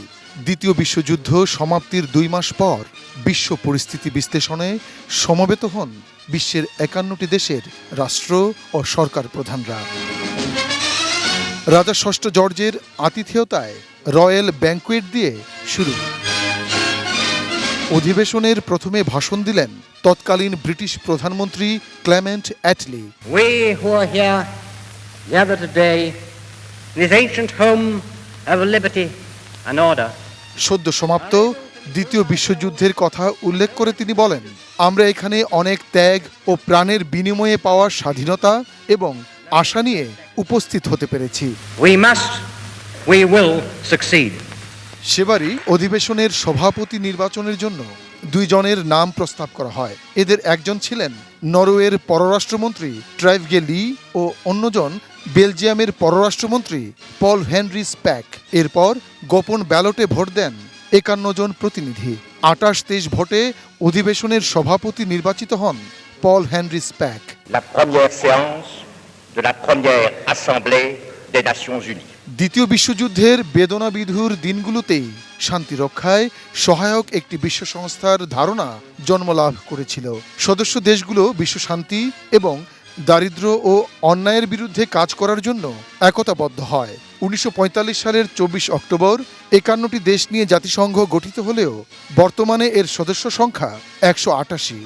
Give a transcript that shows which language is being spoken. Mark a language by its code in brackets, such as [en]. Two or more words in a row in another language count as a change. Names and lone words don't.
[bn] দ্বিতীয় বিশ্বযুদ্ধ সমাপ্তির 2 মাস পর বিশ্ব পরিস্থিতি বিশ্লেষণে সমবেত হন বিশ্বের 51টি দেশের রাষ্ট্র ও সরকার প্রধানরা। রাজা ষষ্ঠ জর্জের আতিথেয়তায় রয়্যাল ব্যাংকুয়েট দিয়ে শুরু। অধিবেশনের প্রথমে ভাষণ দিলেন তৎকালীন ব্রিটিশ প্রধানমন্ত্রী ক্লেমেন্ট অ্যাটলি। [en] Gather today in this ancient home of liberty and order. [bn] সদ্য সমাপ্ত দ্বিতীয় বিশ্বযুদ্ধের কথা উল্লেখ করে তিনি বলেন, আমরা এখানে অনেক ত্যাগ ও প্রাণের বিনিময়ে পাওয়া স্বাধীনতা এবং আশা নিয়ে উপস্থিত হতে পেরেছি। [en] We will succeed. [bn] সেবারই অধিবেশনের সভাপতি নির্বাচনের জন্য 2 জনের নাম প্রস্তাব করা হয়। এদের একজন ছিলেন নরওয়ের পররাষ্ট্রমন্ত্রী ট্রাইভগে লি ও অন্যজন বেলজিয়ামের পররাষ্ট্রমন্ত্রী পল হেনরি স্প্যাক। এরপর গোপন ব্যালটে ভোট দেন 51 জন প্রতিনিধি। 28-23 ভোটে অধিবেশনের সভাপতি নির্বাচিত হন পল হেনরি স্প্যাক। [fr] La première séance de la première assemblée des Nations Unies. [bn] দ্বিতীয় বিশ্বযুদ্ধের বেদনাবিধুর দিনগুলোতেই শান্তি রক্ষায় সহায়ক একটি বিশ্ব সংস্থার ধারণা জন্মলাভ করেছিল। সদস্য দেশগুলো বিশ্ব শান্তি এবং দারিদ্র্য ও অন্যায়ের বিরুদ্ধে কাজ করার জন্য একতাবদ্ধ হয়। 1945 সালের 24 অক্টোবর 51টি দেশ নিয়ে জাতিসংঘ গঠিত হলেও বর্তমানে এর সদস্য সংখ্যা 188।